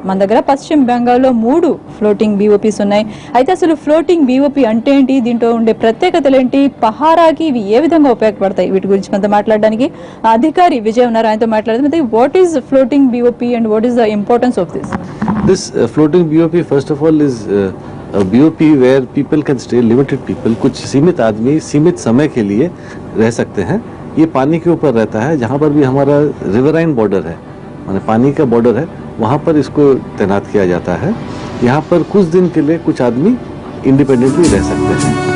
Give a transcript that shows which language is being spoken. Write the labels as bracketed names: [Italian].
[Telugu] మన దగ్గర పశ్చిమ బెంగాల్లో 3 ఫ్లోటింగ్ బీఓపీస్ ఉన్నాయి. అయితే అసలు ఫ్లోటింగ్ బీఓపీ అంటే ఏంటి, దీంట్లో ఉండే ప్రత్యేకతలు ఏంటి, పహారాకి ఇవి ఏ విధంగా ఉపయోగపడతాయి, వీటి గురించి కొంత మాట్లాడడానికి అధికారి విజయ్ ఉన్నారు. ఆయనతో మాట్లాడుతుంది. [English] What is floating BOP and what is the importance of this? This floating BOP first of all is a BOP where people can stay, limited people, [Hindi] कुछ सीमित आदमी सीमित समय के लिए रह सकते हैं. ये पानी के ऊपर रहता है. जहाँ पर भी हमारा रिवराइन बॉर्डर है, माने पानी का बॉर्डर है, वहाँ पर इसको तैनात किया जाता है. यहाँ पर कुछ दिन के लिए कुछ आदमी इंडिपेंडेंटली रह सकते हैं.